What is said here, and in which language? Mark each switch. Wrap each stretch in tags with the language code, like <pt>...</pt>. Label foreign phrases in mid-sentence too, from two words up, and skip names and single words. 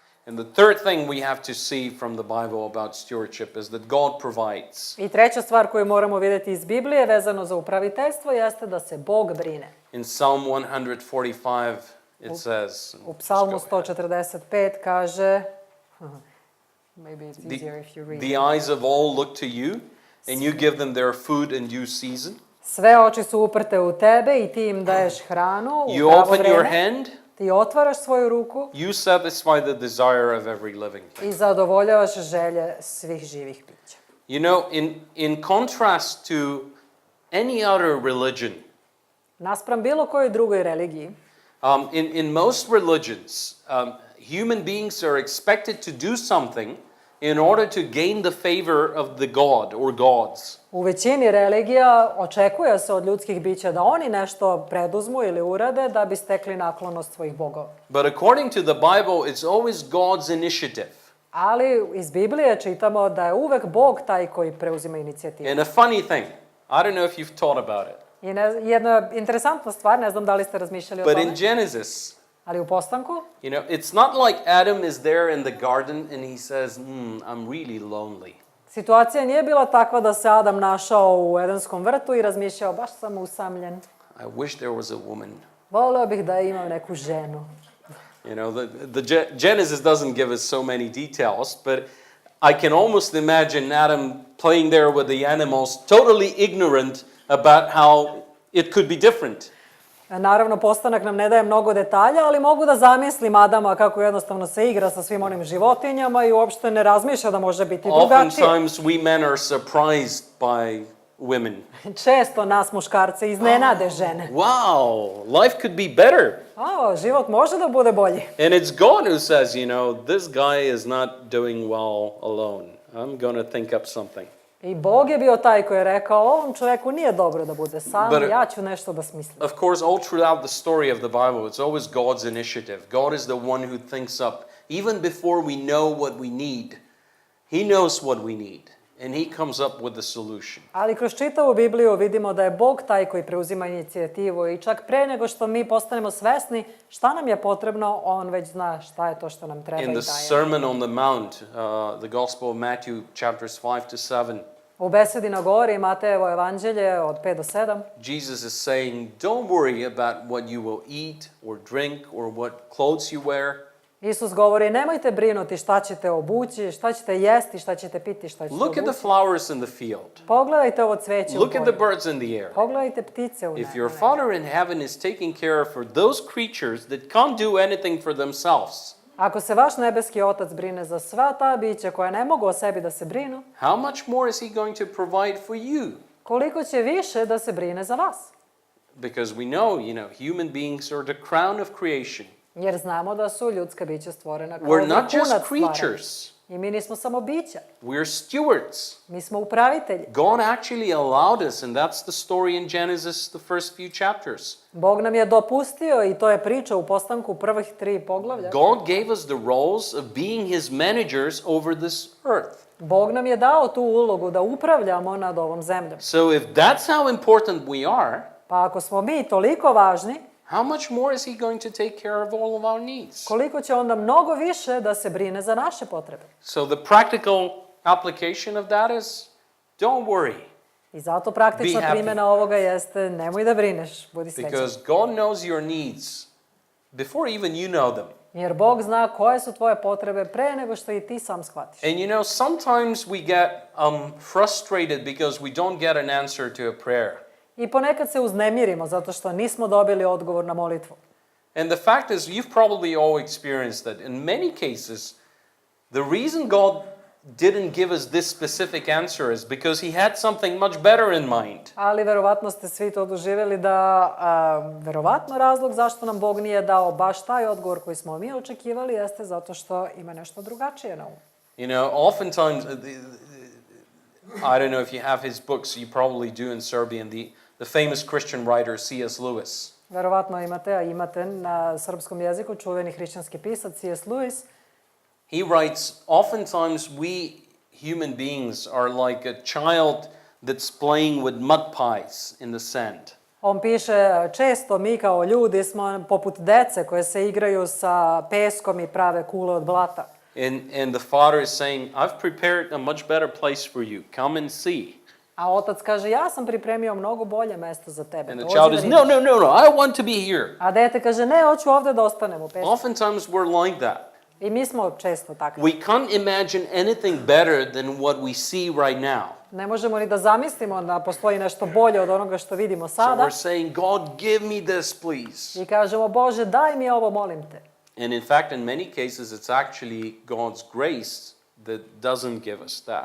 <en>And the third thing we have to see from the Bible about stewardship is that God provides.</en> <sr>I treća stvar koju moramo vidjeti iz Biblije vezano za upraviteljstvo jeste da se Bog brine.</sr> <en>In Psalm 145 it says,</en> <sr>U Psalmu 145 kaže,</sr> <en>maybe it's easier if you read. The eyes of all look to you, and you give them their food in due season.</en> <sr>Sve oči su uprte u tebe i ti im daješ hranu u</sr> <en>You</en> <sr>pravo</sr> <en>open your</en> <sr>vreme.</sr> <en>hand,</en> <sr>Ti otvaraš svoju ruku</sr> <en>you satisfy the desire of every living thing.</en> <sr>i zadovoljavaš želje svih živih bića.</sr> <en>You know, in contrast to any other religion,</en> <sr>Naspram bilo kojoj drugoj religiji,</sr> <en>in most religions, human beings are expected to do something in order to gain the favor of the god or gods.</en> <sr>u većini religija očekuje se od ljudskih bića da oni nešto preduzmu ili urade da bi stekli naklonost svojih bogova.</sr> <en>But according to the Bible, it's always God's initiative.</en> <sr>Ali iz Biblije čitamo da je uvek Bog taj koji preuzima inicijativu.</sr> <en>And a funny thing, I don't know if you've thought about it,</en> <sr>I jedna interesantna stvar, ne znam da li ste razmišljali o</sr> <en>but</en> <sr>tome,</sr> <en>in Genesis,</en> <sr>ali u postanku,</sr> <en>you know, it's not like Adam is there in the garden and he says, I'm really lonely.</en> <sr>situacija nije bila takva da se Adam našao u Edenskom vrtu i razmišljao, baš sam usamljen.</sr> <en>I wish there was a woman.</en> <sr>Voleo bih da imam neku ženu.</sr> <en>You know, the Genesis doesn't give us so many details, but I can almost imagine Adam playing there with the animals, totally ignorant about how it could be different.</en> <sr>Naravno, postanak nam ne daje mnogo detalja, ali mogu da zamislim Adama kako jednostavno se igra sa svim onim životinjama i uopšte ne razmišlja da može biti drugačije.</sr> <en>Oftentimes we men are surprised by women.</en> <sr>Često nas muškarce iznenade žene.</sr> <en>Wow, life could be better.</en> <sr>Život može da bude bolji.</sr> <en>And it's God who says, you know, this guy is not doing well alone. I'm going to think up something.</en> <sr>I Bog je bio taj koji je rekao, ovom čoveku nije dobro da bude sam, ja ću nešto da smislim.</sr> <en>Of course, all throughout the story of the Bible, it's always God's initiative. God is the one who thinks up, even before we know what we need. He knows what we need, and he comes up with the solution.</en> <sr>Ali kroz čitavu Bibliju vidimo da je Bog taj koji preuzima inicijativu i čak pre nego što mi postanemo svesni šta nam je potrebno, on već zna šta je to što nam treba i</sr> <en>In</en> <sr>daje.</sr> <en>the Sermon on the Mount, the Gospel of Matthew, chapters 5 to 7,</en> <sr>U besedi na gori Matejevo evanđelje od 5 do 7,</sr> <en>Jesus is saying, don't worry about what you will eat or drink or what clothes you wear.</en> <sr>Isus govori, nemojte brinuti šta ćete obući, šta ćete jesti, šta ćete piti, šta ćete</sr> <en>Look at</en> <sr>obući.</sr> <en>the flowers in the field.</en> <sr>Pogledajte ovo cveće u</sr> <en>Look at the</en> <sr>polju.</sr> <en>birds in the air.</en> <sr>Pogledajte ptice u</sr> <en>If</en> <sr>nebu.</sr> <en>your Father in heaven is taking care for those creatures that can't do anything for themselves,</en> <sr>Ako se vaš nebeski Otac brine za sva ta bića koja ne mogu o sebi da se brinu,</sr> <en>how much more is he going to provide for you?</en> <sr>koliko će više da se brine za vas?</sr> <en>Because we know, you know, human beings are the crown of creation.</en> <sr>Jer znamo da su ljudska bića stvorena kao</sr> <en>We're not just</en> <sr>vrhunac stvaranja.</sr> <en>creatures.</en> <sr>I mi nismo samo bića,</sr> <en>We're stewards.</en> <sr>mi smo upravitelji.</sr> <en>God actually allowed us, and that's the story in Genesis, the first few chapters.</en> <sr>Bog nam je dopustio, i to je priča u postanku prvih 3 poglavlja.</sr> <en>God gave us the roles of being his managers over this earth.</en> <sr>Bog nam je dao tu ulogu da upravljamo nad ovom zemljom.</sr> <en>So if that's how important we are,</en> <sr>Pa ako smo mi toliko važni,</sr> <en>how much more is he going to take care of all of our needs?</en> <sr>koliko će onda mnogo više da se brine za naše potrebe.</sr> <en>So the practical application of that is, don't worry,</en> <sr>I zato praktična</sr> <en>Be happy.</en> <sr>primjena ovoga jeste nemoj da brineš, budi srećan.</sr> <en>because God knows your needs before even you know them.</en> <sr>Jer Bog zna koje su tvoje potrebe pre nego što i ti sam shvatiš.</sr> <en>And you know, sometimes we get frustrated because we don't get an answer to a prayer.</en> <sr>I ponekad se uznemirimo zato što nismo dobili odgovor na molitvu.</sr> <en>And the fact is, you've probably all experienced that. In many cases, the reason God didn't give us this specific answer is because he had something much better in mind.</en> <sr>Ali verovatno ste svi to doživjeli da verovatno razlog zašto nam Bog nije dao baš taj odgovor koji smo mi očekivali jeste zato što ima nešto drugačije na umu.</sr> <en>You know, oftentimes, I don't know if you have his books, you probably do in Serbian, the famous Christian writer C.S. Lewis.</en> <sr>Verovatno imate na srpskom jeziku čuveni hrišćanski pisac C.S. Lewis.</sr> <en>He writes, oftentimes we human beings are like a child that's playing with mud pies in the sand.</en> <sr>On piše, često mi kao ljudi smo poput dece koje se igraju sa peskom i prave kule od blata.</sr> <en>And the father is saying, I've prepared a much better place for you. Come and see.</en> <sr>A otac kaže, ja sam pripremio mnogo bolje mesto za tebe.</sr> <en>And the</en> <sr>Dođi</sr> <en>child</en> <sr>da</sr> <en>is,</en> <sr>vidiš.</sr> <en>no, I want to be here.</en> <sr>A dete kaže, ne, hoću ovde da ostanem u pesmi.</sr> <en>Oftentimes we're like that.</en> <sr>I mi smo često takvi.</sr> <en>We can't imagine anything better than what we see right now.</en> <sr>Ne možemo ni da zamislimo da postoji nešto bolje od onoga što vidimo</sr> <en>So</en> <sr>sada.</sr> <en>we're saying, God, give me this, please.</en> <sr>I kažemo, Bože, daj mi ovo, molim te.</sr> <en>And in fact, in many cases, it's actually God's grace that doesn't give us that.</en>